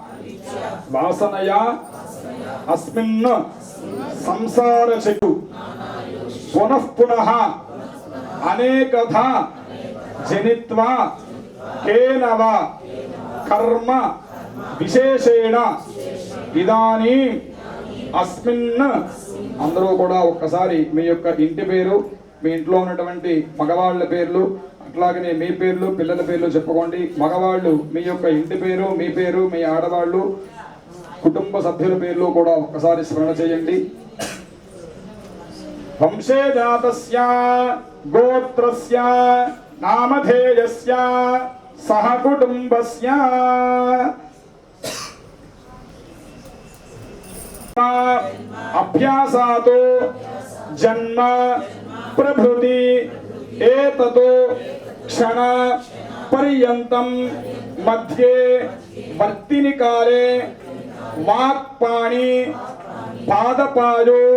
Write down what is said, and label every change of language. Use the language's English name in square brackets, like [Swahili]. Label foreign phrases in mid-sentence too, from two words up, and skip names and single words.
[Sanskrit] वासनया अस्मिन् संसारचतु पुनः पुनः अनेकधा जनित्वा केन वा कर्म विशेषेण इदानीं अस्मिन् [Telugu] అందరూ కూడా ఒక్కసారి మీ యొక్క ఇంటి పేరు మీ ఇంట్లో ఉన్నటువంటి మగవాళ్ళ పేర్లు అట్లాగనే మీ పేర్లు పిల్లల పేర్లు చెప్పుకోండి మగవాళ్ళు మీ యొక్క ఇంటి పేరు మీ ఆడవాళ్ళు కుటుంబ సభ్యుల పేర్లు కూడా ఒక్కసారి స్మరణ చేయండి [Sanskrit] వంశే జాతస్య గోత్రస్య నామధేయస్య సహ కుటుంబస్య अभ्यासातो जन्म प्रभृति एततो क्षण पर्यन्तं मध्ये वर्तिनि काले वाक्पाणि पादपायो